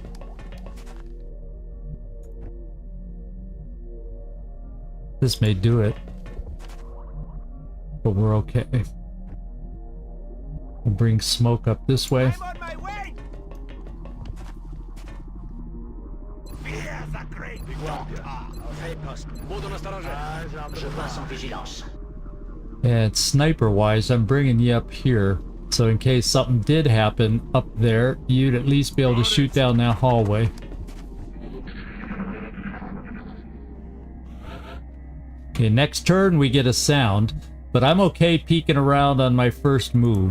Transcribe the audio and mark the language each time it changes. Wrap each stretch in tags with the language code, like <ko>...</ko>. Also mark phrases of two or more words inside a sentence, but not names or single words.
<en>This may do it. But we're okay. We'll bring smoke up this way. I'm on my way. Fear the great doctor.</en> <ru>Буду настороже.</ru> <fr>Je passe en vigilance.</fr> <en>And sniper-wise, I'm bringing you up here. So in case something did happen up there, you'd at least be able to shoot down that hallway. Okay, next turn we get a sound, but I'm okay peeking around on my first move.</en>